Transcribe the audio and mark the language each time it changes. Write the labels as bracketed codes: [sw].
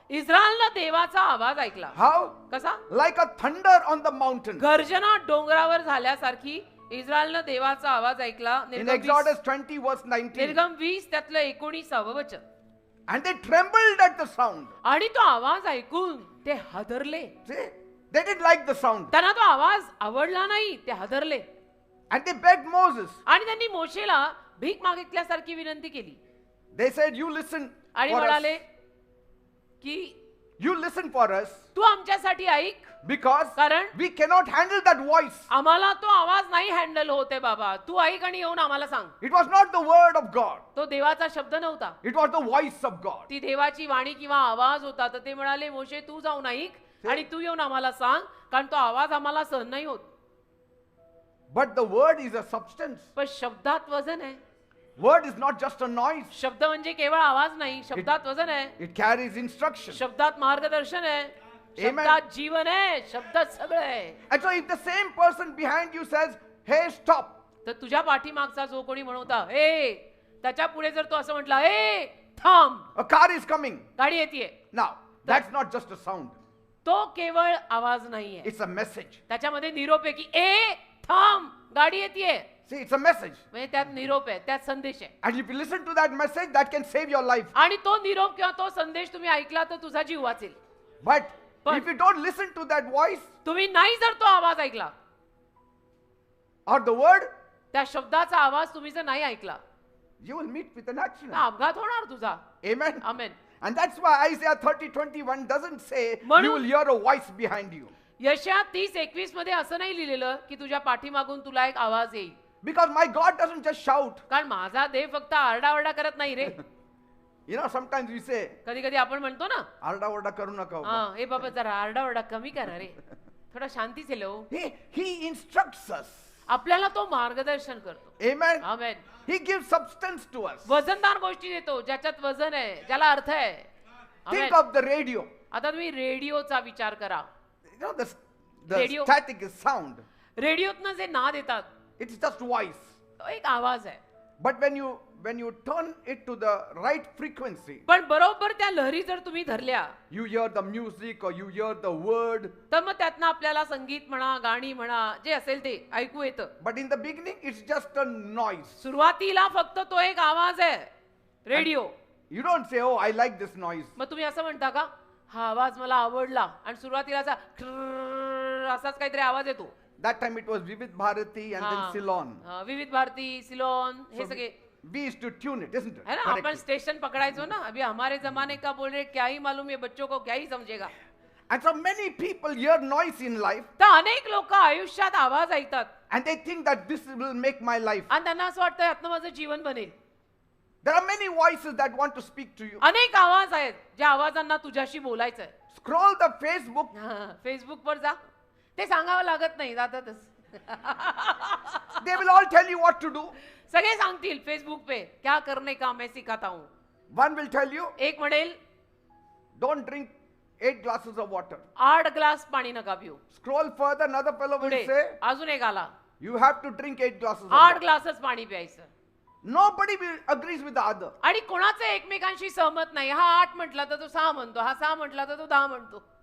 [mr] इस्रायलनं देवाचा आवाज ऐकला. [en] How? [mr] कसा, [en] Like a thunder on the mountain. [mr] गर्जना डोंगरावर झाल्यासारखी इस्रायलनं देवाचा आवाज ऐकला. [en] In [mr] निर्गम [en] Exodus 20 20, verse 19. [mr] निर्गम 20 त्यातलं 19 वचन. [en] And they trembled at the sound. [mr] आणि तो आवाज ऐकून ते हादरले. [en] See? They didn't like the sound. [mr] त्यांना तो आवाज आवडला नाही, ते हादरले. [en] And they begged Moses. [mr] आणि त्यांनी मोशेला भीक मागितल्यासारखी विनंती केली [en] They said, you listen [mr] आणि [en] for us. [mr] म्हणाले की [en] You listen for us [mr] तू आमच्यासाठी ऐक, [en] because [mr] कारण [en] we cannot handle that voice. [mr] आम्हाला तो आवाज नाही हँडल होते बाबा, तू ऐक आणि येऊन आम्हाला सांग. [en] It was not the word of God. [mr] तो देवाचा शब्द नव्हता, [en] It was the voice of God. [mr] ती देवाची वाणी किंवा आवाज होता. तर ते म्हणाले मोशे तू जाऊन ऐक आणि तू येऊन आम्हाला सांग, कारण तो आवाज आम्हाला सहन नाही होत. [en] But the word is a substance. [mr] पण शब्दात वजन आहे. [en] Word is not just a noise. [mr] शब्द म्हणजे केवळ आवाज नाही, शब्दात वजन आहे, [en] It carries instruction. [mr] शब्दात मार्गदर्शन आहे, [en] Amen. [mr] शब्दात जीवन आहे, शब्दात सगळं आहे. [en] And so if the same person behind you says, hey, stop. [mr] तर तुझ्या पाठीमागचा जो कोणी म्हणवता ए, त्याच्या पुढे जर तो असं म्हटला ए थांब, [en] A car is coming. [mr] गाडी येते, [en] Now, that's not just a sound. [mr] तो केवळ आवाज नाहीये, [en] It's a message. [mr] त्याच्यामध्ये निरोप आहे की ए थांब, गाडी येते. [en] See, it's a message. [mr] म्हणजे त्यात निरोप आहे, त्यात संदेश आहे. [en] And if you listen to that message, that can save your life. [mr] आणि तो निरोप किंवा तो संदेश तुम्ही ऐकला तर तुझा जीव वाचेल. [en] But But- if you don't listen to that voice [mr] तुम्ही नाही जर तो आवाज ऐकला, [en] or the word, [mr] त्या शब्दाचा आवाज तुम्ही जर नाही ऐकला, [en] you will meet with an [mr] तर [en] accident. [mr] अपघात होणार तुझा. [en] Amen. [mr] Amen. [en] And that's why Isaiah 30:21 doesn't say [mr] म्हणून- [en] you will hear a voice behind you. [mr] यशया 30:21 मध्ये असं नाही लिहिलेलं की तुझ्या पाठीमागून तुला एक आवाज येईल, [en] Because my God doesn't just shout. [mr] कारण माझा देव फक्त आरडाओरडा करत नाही रे. [en] You know, sometimes we say, [mr] कधी कधी आपण म्हणतो ना, "Arda orda karu naka." हा हे बाबा जरा आरडाओरडा कमी करा रे, थोडा शांतीचे लो. [en] He instructs us. [mr] आपल्याला तो मार्गदर्शन करतो. [en] Amen. [mr] Amen. [en] He gives substance to us. [mr] वजनदार गोष्टी देतो, ज्याच्यात वजन आहे, ज्याला अर्थ आहे. [en] Think [mr] amen. [en] of the radio. [mr] आता तुम्ही रेडिओचा विचार करा. [en] You know, the Radio. static is sound. [mr] रेडिओतनं जे नाद येतात, [en] It's just voice. [mr] तो एक आवाज आहे. [en] But when you turn it to the right frequency, [mr] पण बरोबर त्या लहरी जर तुम्ही धरल्या, [en] you hear the music or you hear the word. [mr] तर मग त्यातनं आपल्याला संगीत म्हणा, गाणी म्हणा, जे असेल ते ऐकू येतं. [en] But in the beginning, it's just a noise. [mr] सुरुवातीला फक्त तो एक आवाज आहे, radio. [en] You don't say, "Oh, I like this noise." [mr] मग तुम्ही असं म्हणता का, हा आवाज मला आवडला, आणि सुरुवातीला असा ट्रररर असाच काहीतरी आवाज येतो. [en] That time it was Vivid Bharati and then [mr] हा. [en] Ceylon. [mr] हा, विविध भारती, सिलोन, हे [en] So [mr] सगळे [en] we used to tune it, isn't it? [hi] है ना. [mr] आपण [en] Correctly. [mr] स्टेशन पकड़ायचो ना. [hi] अभी हमारे जमाने का बोल रहे, क्या ही मालूम ये बच्चों को क्या ही समझेगा. [en] And so many people hear noise in life [mr] तर अनेक लोक आयुष्यात आवाज ऐकतात [en] and they think that this will make my life. [mr] आणि त्यांना असं वाटतं यातनं माझं जीवन बनेल. [en] There are many voices that want to speak to you. [mr] अनेक आवाज आहेत ज्या आवाजांना तुझ्याशी बोलायचंय. [en] Scroll the Facebook. [mr] फेसबुक वर जा, ते सांगावं लागत नाही, जातातच. [en] They will all tell you what to do. [mr] सगळे सांगतील [hi] फेसबुक पे क्या करने का मैं सिखाता हूं. [en] One will tell you, [mr] एक म्हणेल [en] don't drink 8 glasses of water. [mr] 8 glass पाणी नका पिऊ. [en] Scroll further, another fellow will [mr] पुढे [en] say, [mr] अजून एक आला, [en] you have to drink 8 glasses of [mr] 8 [en] water. [mr] ग्लासच पाणी प्यायचं. [en] Nobody will agrees with the other. [mr] आणि कोणाचं एकमेकांशी सहमत नाही. हा 8 म्हटला तर तो 6 म्हणतो, हा 6 म्हटला तर तो 10 म्हणतो.